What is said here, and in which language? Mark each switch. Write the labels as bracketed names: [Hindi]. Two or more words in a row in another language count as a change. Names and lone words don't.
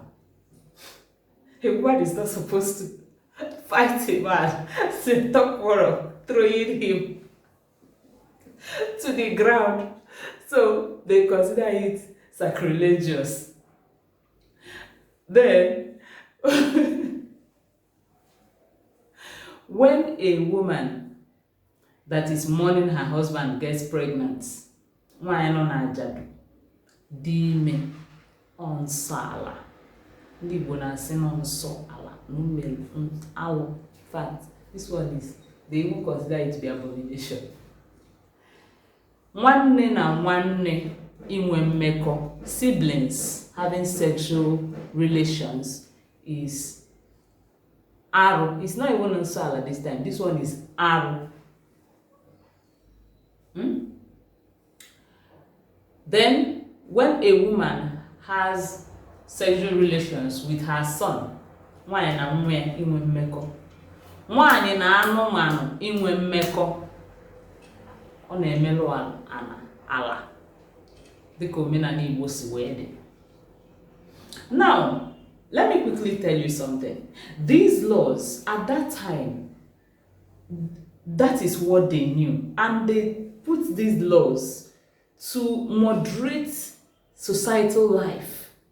[English] A woman is not supposed to fight a man, say talk quarrel, throwing him to the ground. So they consider it sacrilegious. Then, when a woman that is mourning her husband gets pregnant, [Igbo] nwanyị nọ na ajadu, dị ime, Nsọala. Ndị Igbo na-asị nọ Nsọala n'umelu alụ. [English] In fact, this one is, they even consider it to be abomination. [Igbo] Nwanne na nwanne inwe mmekọ, [English] siblings having sexual relations, is arụ. It's not even Nsọala this time. This one is arụ. Then, when a woman has sexual relations with her son, [Igbo] nwaanyị na nwa ya inwe mmekọ. Nwaanyị na anụmanụ inwe mmekọ, ọ na-emelụ ala dịka omenala Igbo si wee dị. [English] Now, let me quickly tell you something. These laws, at that time, that is what they knew. And they put these laws to moderate societal life.